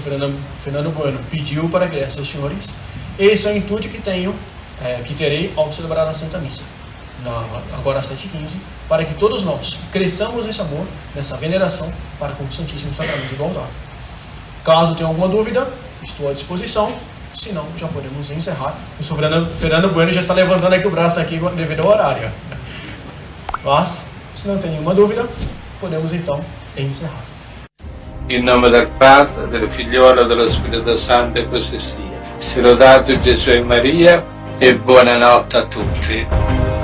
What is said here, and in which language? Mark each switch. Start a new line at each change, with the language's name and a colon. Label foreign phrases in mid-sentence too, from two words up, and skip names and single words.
Portuguese: Fernando Bueno pediu para a Grécia aos senhores. Esse é o intuito que terei ao celebrar a Santa Missa, agora às 7h15, para que todos nós cresçamos nesse amor, nessa veneração para com o Santíssimo Sacramento do altar. Caso tenha alguma dúvida, estou à disposição, se não, já podemos encerrar. O Sr. Fernando Bueno já está levantando aqui o braço aqui devido ao horário. Mas, se não tem nenhuma dúvida, podemos então encerrar.
Italian: In nome del Padre, del Figliolo e dello Spirito Santo, e così sia. Sia lodato Gesù e Maria, e buonanotte a tutti.